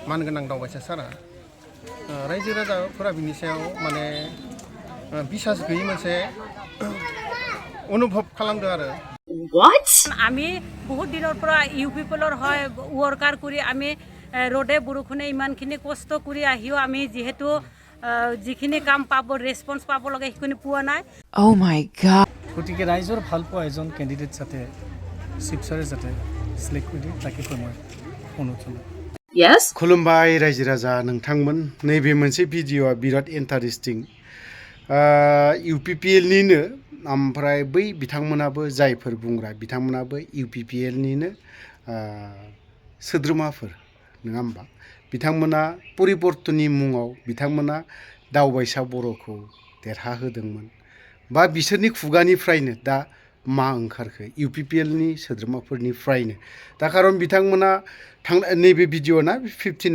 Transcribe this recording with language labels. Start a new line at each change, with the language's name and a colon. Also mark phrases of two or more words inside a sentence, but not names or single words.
Bodo: मानगोनां दावबायसा सारा रायजो राजाफोरा बिनि सायाव माने बिसास गैयै मोनसे अनुभव खालामदों आरो
Assamese: আমি বহুত দিনৰ পৰা ইউ পিপলৰ হয় ৱৰ্কাৰ কৰি আমি ৰ'দে বৰষুণে ইমানখিনি কষ্ট কৰি আহিও আমি যিহেতু যিখিনি কাম পাব ৰেছপন্স পাব লাগে সেইখিনি পোৱা নাই
English: Oh my god
Assamese: গতিকে ৰাইজৰ ভাল পোৱা এজন কেণ্ডিডেট যাতে শিৱসাৰে যাতে সিলেক্ট কৰি দিয়ে তাকে মই অনুৰোধ জনাওঁ
English: Yes
Bodo: खुलुमबाय रायजो राजा नोंथांमोन नैबे मोनसे भिडिअ'आ बिराद इन्टारेस्टिं UPPL निनो ओमफ्राय बै बिथांमोनाबो जायफोर बुंग्रा बिथांमोनाबो UPPL निनो सोद्रोमाफोर नङा होमबा बिथांमोना परिबर्तननि मुङाव बिथांमोना दावबायसा बर'खौ देरहाहोदोंमोन बा बिसोरनि खुगानिफ्रायनो दा मा ओंखारखो UPPL नि सोद्रोमाफोरनिफ्रायनो दा खारन बिथांमोना नैबे भिडिअ'ना 15